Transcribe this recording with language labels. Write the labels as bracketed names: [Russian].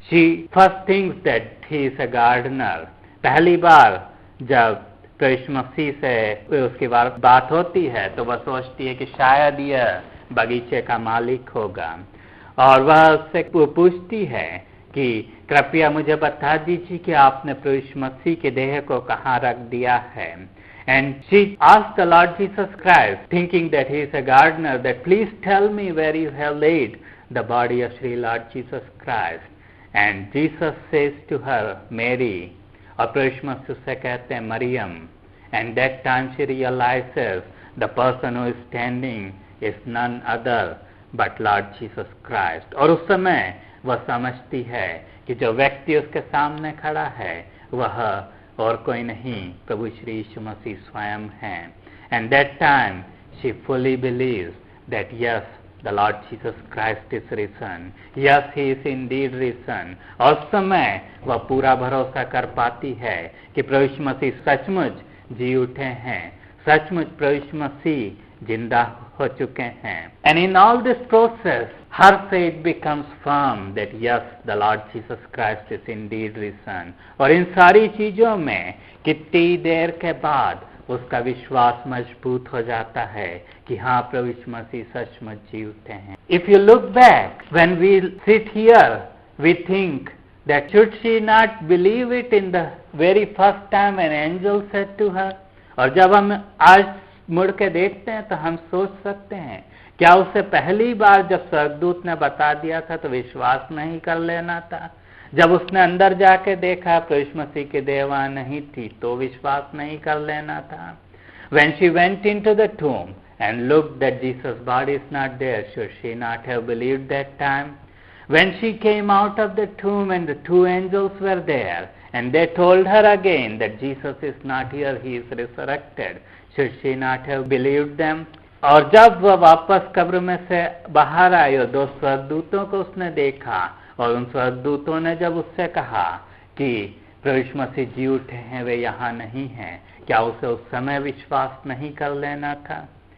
[English] She first thinks that he is a gardener. [Hindi] पहली बार जब प्रभु मसीह से उसकी बात होती है तो वह सोचती है कि शायद यह बगीचे का मालिक होगा, और वह उससे पूछती है कि कृपया मुझे बता दीजिए कि आपने प्रभु मसीह के देह को कहाँ रख दिया है. [English] And she asked the Lord Jesus Christ, thinking that he is a gardener, that please tell me where you have laid the body of Sri Lord Jesus Christ. And Jesus says to her, Mary, [Hindi] और प्रभु मसीह उससे कहते हैं Maryam. [English] And that time she realizes the person who is standing is none other but Lord Jesus Christ. [Hindi] और उस समय वह समझती है कि जो व्यक्ति उसके सामने खड़ा है वह और कोई नहीं प्रभु श्री यीशु मसीह स्वयं हैं. [English] And that time she fully believes that yes, the Lord Jesus Christ is risen. Yes, he is indeed risen. [Hindi] और उस समय वह पूरा भरोसा कर पाती है कि प्रभु मसीह सचमुच जी उठे हैं, सचमुच प्रभु मसीह जिंदा हो चुके हैं. [English] And in all this process, her faith becomes firm that yes, the Lord Jesus Christ is indeed risen. [Hindi] और इन सारी चीजों में कितनी देर के बाद उसका विश्वास मजबूत हो जाता है कि हाँ प्रभु मसीह सचमुच जी उठे हैं. [English] If you look back, when we sit here, we think that should she not believe it in the very first time an angel said to her. [Hindi] और जब हम आज मुड़ के देखते हैं तो हम सोच सकते हैं क्या उसे पहली बार जब स्वर्गदूत ने बता दिया था तो विश्वास नहीं कर लेना था? जब उसने अंदर जाके देखा प्रभु मसीह की देह वहां नहीं थी तो विश्वास नहीं कर लेना था? [English] When she went into the tomb and looked that Jesus' body is not there, should she not have believed that time? When she came out of the tomb and the two angels were there and they told her again that Jesus is not here, he is resurrected, should she not have believed them? [Hindi] और जब वह वापस कब्र में से बाहर आई और दो स्वर्गदूतों को उसने देखा और उन स्वर्गदूतों ने जब उससे कहा कि प्रभु मसीह जी उठे हैं, वे यहाँ नहीं हैं, क्या उसे उस समय विश्वास नहीं कर लेना था?